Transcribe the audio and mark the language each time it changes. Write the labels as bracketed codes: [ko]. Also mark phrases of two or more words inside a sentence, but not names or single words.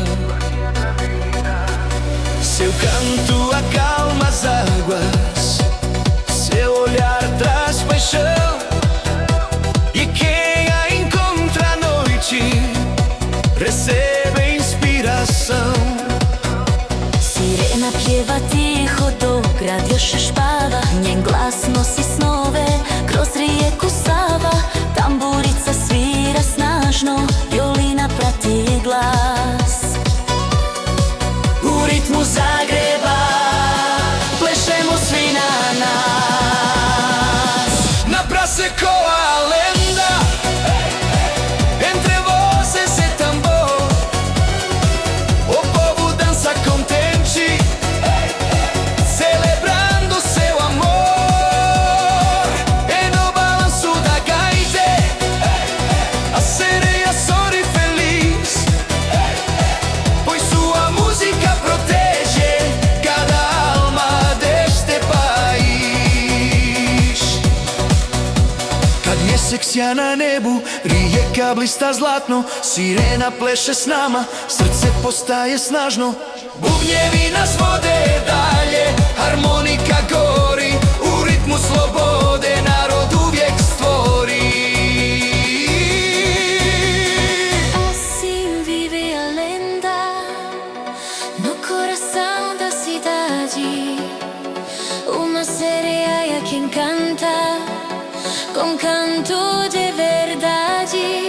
[pt] Seu canto acalma as águas, seu olhar traz paixão, e quem a encontra à noite recebe inspiração. [hr] Sirena pjeva tiho dok grad još špava, njen glas nosi snove kroz rijeku Sava. Tamburica svira snažno, violina prati glas. U ritmu Zagreba plešemo svi na nas. [pt] Na praça ecoa a lenda, entre vozes e tambor, o povo dança contente, celebrando seu amor. E no balanço da gaita, a sereia sorri feliz, pois sua música protege cada alma deste país. [hr] Kad jesek sja na nebu, rijeka blista zlatno, sirena pleše s nama, srce postaje snažno. Bubnjevi nas vode dalje, harmonika gori, u ritmu slobode narod uvijek stvori. [pt] Assim vive a lenda no coração da cidade. Uma sereia que encanta com canto de verdade.